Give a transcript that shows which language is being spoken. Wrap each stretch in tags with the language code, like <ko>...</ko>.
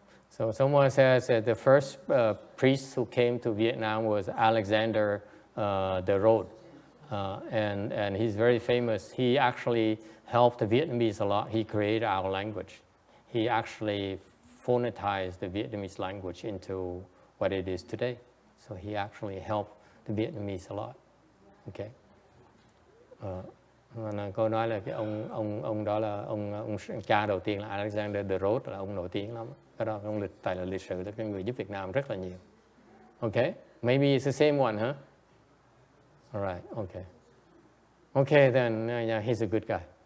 <en>So someone says that the first priest who came to Vietnam was Alexander the Road, and he's very famous. He actually helped the Vietnamese a lot. He created our language. He actually phonetized the Vietnamese language into what it is today. So he actually helped the Vietnamese a lot. Okay.</en> <vi>Cô nói là cái ông đó là ông cha đầu tiên là Alexander the Road, là ông nổi tiếng lắm. Cái đó ông tài liệu lịch sử là cái người giúp Việt Nam rất là nhiều.</vi> <en>Okay. Maybe it's the same one, huh? All right, okay. Okay, then, yeah, he's a good guy.</en>